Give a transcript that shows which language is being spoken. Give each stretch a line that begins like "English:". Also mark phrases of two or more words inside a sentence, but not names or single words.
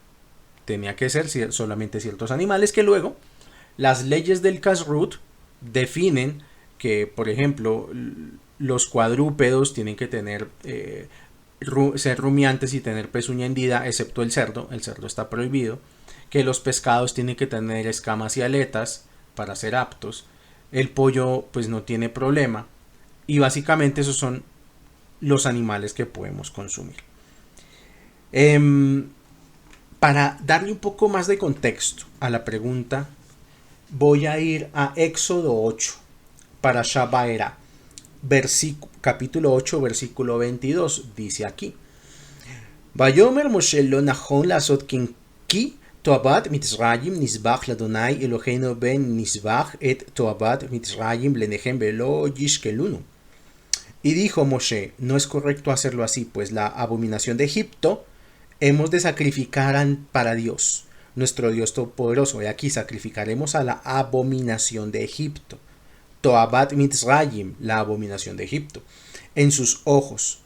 Spanish: Tenía que ser solamente ciertos animales que luego las leyes del Kashrut definen que, por ejemplo, los cuadrúpedos tienen que tener ser rumiantes y tener pezuña hendida, excepto el cerdo está prohibido, que los pescados tienen que tener escamas y aletas para ser aptos, el pollo pues no tiene problema, y básicamente esos son los animales que podemos consumir. Para darle un poco más de contexto a la pregunta, voy a ir a Éxodo 8, para Shabaera, capítulo 8, versículo 22, dice aquí:
Hebrew: ויאמר משה לא נכון לעשות כי תועבת מצרים נזבח לה' אלהינו הן נזבח את תועבת מצרים לעיניהם ולא יסקלנו.
Spanish: Y dijo Moshe, no es correcto hacerlo así, pues la abominación de Egipto hemos de sacrificar para Dios, nuestro Dios todopoderoso. Y aquí sacrificaremos a la abominación de Egipto.
Hebrew: תועבת מצרים,
Spanish: la abominación de Egipto, en sus ojos.